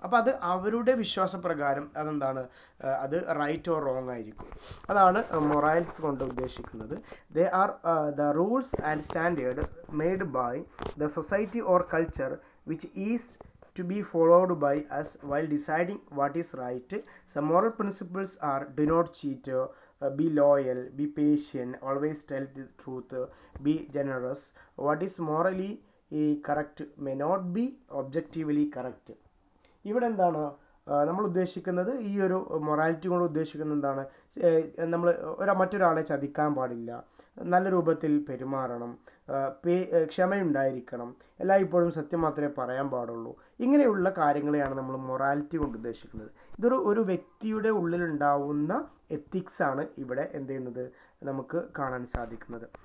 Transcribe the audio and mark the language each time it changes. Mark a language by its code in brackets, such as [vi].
[ml] അപ്പോൾ അത് അവരുടെ വിശ്വാസപ്രകാരം അതെന്താണ്, അത് റൈറ്റ് ഓർ റോങ് ആയിരിക്കും. അതാണ് മൊറാൽസ് കൊണ്ട് ഉദ്ദേശിക്കുന്നത്. [en] They are the rules and standard made by the society or culture which is to be followed by us while deciding what is right. Some moral principles are: do not cheat, be loyal, be patient, always tell the truth, be generous. What is morally correct may not be objectively correct. [ml] ഇവിടെ എന്താണ് നമ്മൾ ഉദ്ദേശിക്കുന്നത്, ഈ ഒരു morality കൊണ്ട് ഉദ്ദേശിക്കുന്നത് എന്താണ്, നമ്മൾ മറ്റൊരാളെ ചതിക്കാൻ പാടില്ല, നല്ല രൂപത്തിൽ പെരുമാറണം, ക്ഷമയുണ്ടായിരിക്കണം, എല്ലായ്പ്പോഴും സത്യം മാത്രമേ പറയാൻ പാടുള്ളൂ. ഇങ്ങനെയുള്ള കാര്യങ്ങളെയാണ് നമ്മൾ മൊറാലിറ്റി കൊണ്ട് ഉദ്ദേശിക്കുന്നത്. ഒരു വ്യക്തിയുടെ ഉള്ളിലുണ്ടാവുന്ന എത്തിക്സ് ആണ് ഇവിടെ എന്ത് ചെയ്യുന്നത് നമുക്ക് കാണാൻ സാധിക്കുന്നത്.